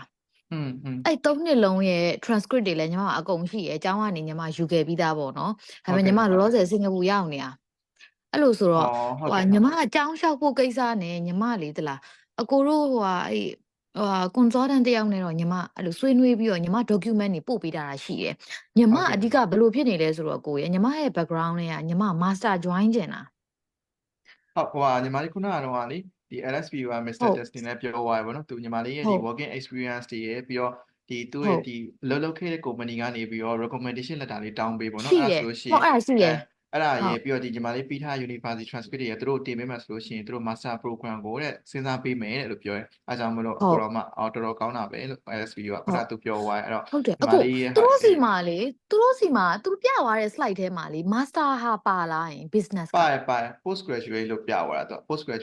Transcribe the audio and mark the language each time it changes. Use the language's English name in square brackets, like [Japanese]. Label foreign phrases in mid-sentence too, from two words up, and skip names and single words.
[Burmese] အဲ့3နှစ်လုံးရဲ့ transcript တွေလည်းညီမအကုန်ရှိရယ်အကြောင်းကနေညီမယူခဲ့ပြီးသားပေါ့နော်ဒါပေမဲ့ညီမလောလောဆယ်စင်ကာပူရောက်နေတာအဲ့လိုဆိုတော့ညီမအကြောင်းလျှောက်ဖို့ကိစ္စနဲ့ညီမလေးတလားအကိုတို့အဲ့consultant တယောက်နဲ့တော့ညီမအဲ့လိုဆွေးနွေးပြီးတော့ညီမ document တွေပို့ပေးတာရှိတယ်ညီမအဓိကဘယ်လိုဖြစ်နေလဲဆိုတော့ကိုရညီမရဲ့ background တွေကညီမ [English] master join [Burmese] ကျင်တာ ဟုတ်ညီမလေးခုနကတော့လေဒီ LSBU က Mr. Justin နဲ့ပြောသွားတယ်ဗောနော်သူညီမလေးရဲ့ဒီ [English] working experience [Burmese] တွေရဲ့ပြီးတော့ဒီသူ့ရဲ့ဒီလုပ်ခဲ့တဲ့ company ကနေပြီးတော့ [English] recommendation letter [Burmese] လေးတောင်းပေးဗောနော်အဲ့ဒါဆိုလို့ရှိရင်အဲ့ဒါရေးပြီးတော့ဒီညီမလေးပြီးထား [English] university transcript [Burmese] တွေရသူတို့တင်ပေးမှဆိုလို့ရှိရင်သူတို့ [English] master program [Burmese] ကိုတဲ့စဉ်းစားပေးမယ်တဲ့လို့ပြောရဲအဲကြောင့်မလို့ကိုတော့မှတော်တော်ကောင်းတာပဲလို့ LSBU ကခုနသူပြောသွားအဲ့တော့ ဟုတ်တယ်အခုသူတို့စီမှာသူပြသွားတဲ့ slide ထဲမှာလေ master ဟာပါလာရင် business ပါ [English] post graduate [Burmese] လို့ပြသွားတာသူ [English] post graduate